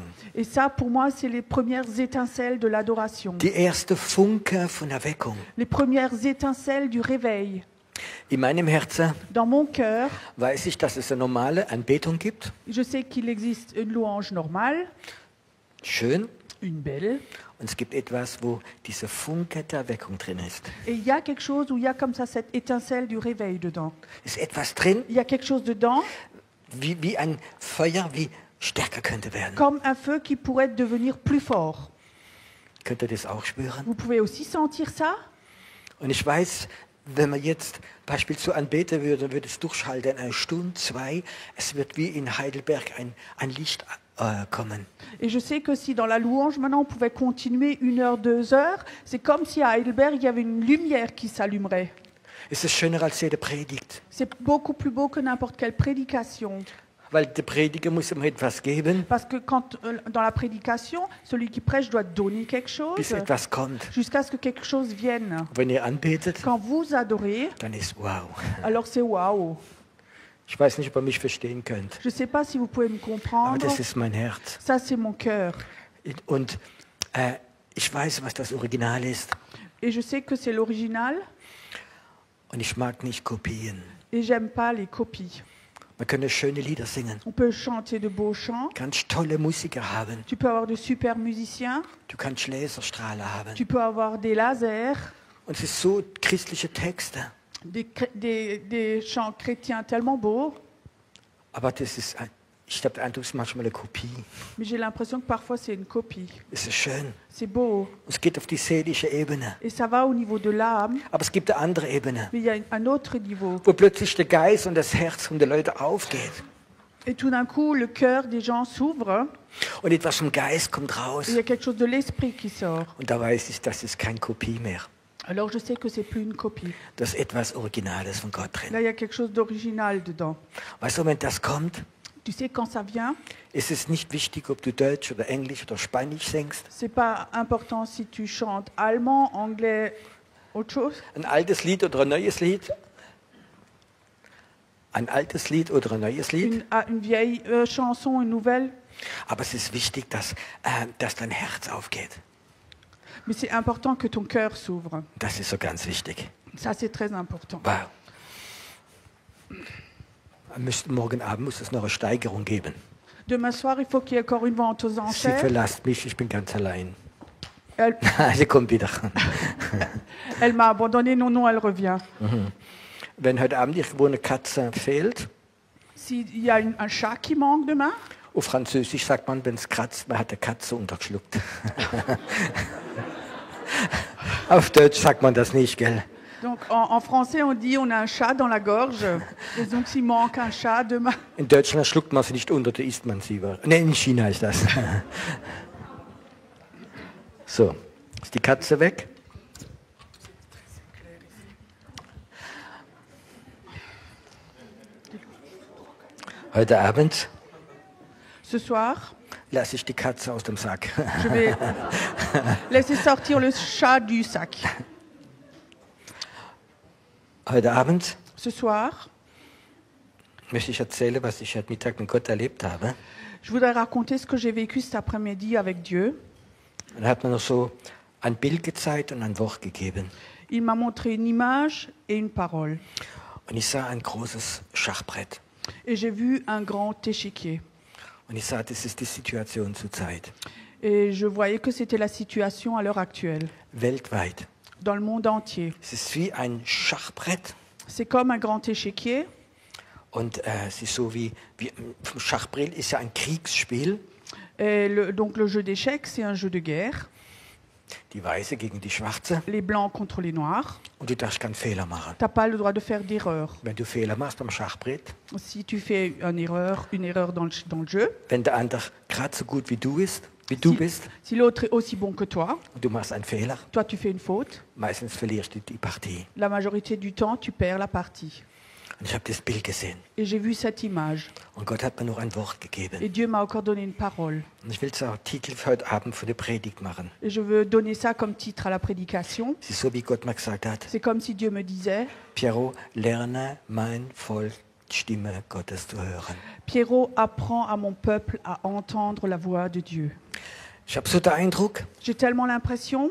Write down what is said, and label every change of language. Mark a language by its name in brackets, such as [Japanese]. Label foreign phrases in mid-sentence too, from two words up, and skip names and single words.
[French] Et ça, pour moi, c'est les premières étincelles de l'adoration. [German] Die erste Funke von Erweckung. [French] Les premières étincelles du réveil. [German] In meinem Herzen [French] Dans mon cœur, [German] weiß ich, dass es eine normale Anbetung gibt. [French] je sais qu'il existe une louange normale, [German] Schön. [French] une belle, [German] Und es gibt etwas, wo diese Funke der Erweckung drin ist. [French] et il y a quelque chose où il y a comme ça cette étincelle du réveil dedans. [German] Es ist etwas drin, [French] Il y a quelque chose dedans, [German] wie ein Feuer, wie stärker könnte werden. [French] comme un feu qui pourrait devenir plus fort. [German] Könnt ihr das auch spüren? [French] Vous pouvez aussi sentir ça? [German] Und ich weiß, wenn man jetzt beispielsweise so anbeten würde, dann würde es durchschalten, 1 Stunde, 2. Es wird wie in Heidelberg ein Licht kommen. [French] Et je sais que si dans la louange, maintenant, on pouvait continuer 1 heure, 2 heures, c'est comme si à Heidelberg, il y avait une lumière qui s'allumerait. [German] Es ist schöner als jede Predigt. [French] C'est beaucoup plus beau que n'importe quelle prédication. [German] Weil der Prediger muss ihm etwas geben, [French] Parce que quand, dans la prédication, celui qui prêche doit donner quelque [German] bis [French] chose [German] etwas kommt. [French] jusqu'à ce que quelque chose vienne. [German] Wenn ihr anbetet, [French] Quand vous adorez, [German] dann ist wow. [French] alors c'est waouh. [German] Ich weiß nicht, ob ihr mich verstehen könnt, [French] Je ne sais pas si vous pouvez me [German] aber [French] comprendre. [German] das ist mein Herz. [French] Ça, c'est mon cœur. [German] Und ich weiß, was das Original ist. [French] Et je sais que c'est l'original [German] Und ich mag nicht Kopien. [French] et j'aime pas les copies. [German] Man kann schöne Lieder singen, [French] On peut chanter de beaux chants. [German] ganz tolle Musiker haben. [French] Tu peux avoir de super musiciens. [German] Du kannst Laserstrahler haben. [French] Tu peux avoir des lasers, [German] Und es ist so christliche Texte. [French] des chants chrétiens tellement beaux. [German] Aber das ist, ich habe den Eindruck, es ist manchmal eine Kopie. [French] Mais j'ai l'impression que parfois c'est une copie. [German] Es ist schön. [French] C'est beau. [German] Es geht auf die seelische Ebene. [French] Et ça va au niveau de l'âme. [German] Aber es gibt eine andere Ebene, [French] Mais il y a un autre niveau. [German] wo plötzlich der Geist und das Herz von den Leuten aufgeht. [French] Et tout d'un coup, le cœur des gens s'ouvre. [German] Und etwas vom Geist kommt raus. [French] Et il y a quelque chose de l'esprit qui sort. [German] Und da weiß ich, das ist keine Kopie mehr. [French] Alors je sais que c'est plus une copie. [German] Das ist etwas Originales von Gott [French] Là, [German] drin. [French] il y a quelque chose d'original dedans. [German] Weißt du, wenn das kommt, [French] Tu sais, quand ça vient, [German] ist es nicht wichtig, ob du Deutsch oder Englisch oder Spanisch singst. [French] c'est pas important si tu chantes allemand, anglais, autre chose. [German] Ein altes Lied oder ein neues Lied. Ein altes Lied oder ein neues Lied. [French] Une vieille chanson, une nouvelle. [German] Aber es ist wichtig, dass dein Herz aufgeht. [French] Mais c'est important que ton cœur s'ouvre. [German] Das ist so ganz wichtig. [French] Ça, c'est très important. Wow. [German] Morgen Abend muss es noch eine Steigerung geben. [French] Demain soir, il faut qu'il y ait encore une vente aux [German] Sie [French] enchères. [German] verlasst mich, ich bin ganz allein. [French] Elle, [German] Sie kommt wieder. [French] elle m'a abandonné, non, elle revient. [German] Wenn heute Abend irgendwo eine Katze fehlt, [French] S'il y a un chat qui manque demain, [German] auf Französisch sagt man, wenn es kratzt, man hat eine Katze untergeschluckt. Auf Deutsch sagt man das nicht, gell? [French] donc en français on dit on a un chat dans la gorge. Et donc s'il manque un chat demain, [German] In Deutschland schluckt man sie nicht unter, da isst man sie. Ne, in China ist das. So, ist die Katze weg? Heute Abend [French] ce soir, [German] lasse ich die Katze aus dem Sack. [French] je vais laisser sortir le chat du sac. [German] Heute Abend [French] Ce soir, [German] möchte ich erzählen, was ich heute Mittag mit Gott erlebt habe. [French] je voudrais raconter ce que j'ai vécu cet après-midi avec Dieu. [German] Und er hat mir noch so ein Bild gezeigt und ein Wort gegeben. [French] Il m'a montré une image et une parole. [German] Und ich sah ein großes Schachbrett. [French] Et j'ai vu un grand échiquier. [German] Und ich sah, das ist die Situation zurzeit. [French] Et je voyais que c'était la situation à l'heure actuelle, [German] Weltweit. [French] dans le monde entier. [German] Es ist wie ein Schachbrett. [French] C'est comme un grand échiquier. [German] Und es ist so wie vom Schachbrett ist ja ein Kriegsspiel. [French] Et donc le jeu d'échecs, c'est un jeu de guerre. [German] Die Weiße gegen die Schwarze. [French] Les blancs contre les noirs. [German] Und du darfst keinen Fehler machen. [French] Tu n'as pas le droit de faire d'erreur. [German] Wenn du Fehler machst am Schachbrett, [French] Si tu fais une erreur dans le jeu, [German] wenn der andere gerade so gut wie du bist, [French] si l'autre est aussi bon que toi, [German] und du machst einen Fehler, [French] toi tu fais une faute, [German] meistens verlierst du die Partie. [French] la majorité du temps tu perds la partie. [German] Und ich habe das Bild gesehen. [French] Et j'ai vu cette image. [German] Und Gott hat mir noch ein Wort gegeben. [French] Et Dieu m'a encore donné une parole. [German] Und ich will es auch Titel für heute Abend für die Predigt machen. [French] Et je veux donner ça comme titre à la prédication. [German] Es ist so, wie Gott mir gesagt hat, [French] C'est comme si Dieu me disait, [German] Piero, lerne mein Volk, die Stimme Gottes zu hören. [French] Pierrot, apprends à mon peuple à entendre la voix de Dieu. [German] Ich habe so den Eindruck, [French] J'ai tellement l'impression